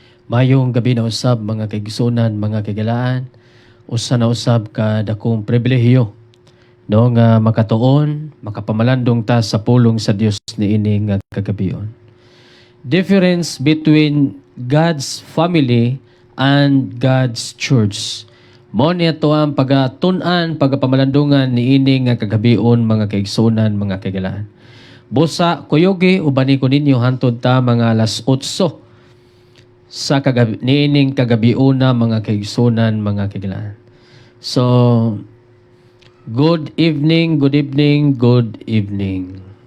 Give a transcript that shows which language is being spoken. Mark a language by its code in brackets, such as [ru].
[ceb] Mayong gabi na usab mga kaigsunan, mga kagalaan, usa na usab ka dakong pribilehiyo no nga makatuon, makapamalandong ta sa pulong sa Dios niini nga kagabion. [en] Difference between God's family and God's church. [ceb] Mao ni ato ang pagatun-an, pagapamalandungan niini nga kagabion mga kaigsunan, mga kagalaan. Busa kuyogi ubani ko ninyo hantod ta mga alas 8 sa niining kagabiuna mga kaigsunan, mga kagalaan. [en] So, good evening, good evening, good evening.